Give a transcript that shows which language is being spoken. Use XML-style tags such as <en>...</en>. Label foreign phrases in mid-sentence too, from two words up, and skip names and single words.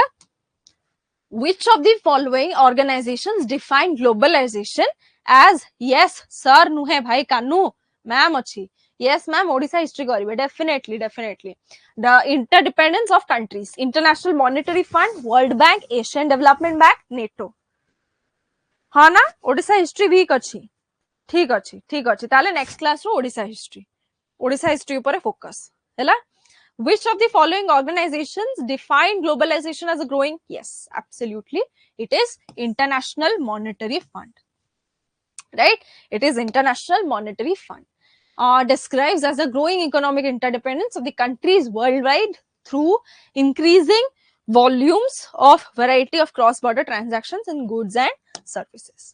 <en>Which of the following organizations define globalization as yes sir</en> <or>ନୁହେଁ ଭାଇ କଣ ମ୍ୟାମ ଅଛି</or> <en>yes ma'am Odisha history karibe definitely the interdependence of countries, International Monetary Fund, World Bank, Asian Development Bank, NATO.</en> <or>ହଁ ନା ଓଡ଼ିଶା</or> <en>history weak</en> <or>achi ଠିକ ଅଛି ତା'ହେଲେ</or> <en>next class</en> <or>ର ଓଡ଼ିଶା ହିଷ୍ଟ୍ରି ଉପରେ ଫୋକସ ହେଲା.</or> <en>Which of the following organizations define globalization as a growing? Yes, absolutely. It is International Monetary Fund. Right? It is International Monetary Fund. Describes as a growing economic interdependence of the countries worldwide through increasing volumes of variety of cross-border transactions in goods and services.</en>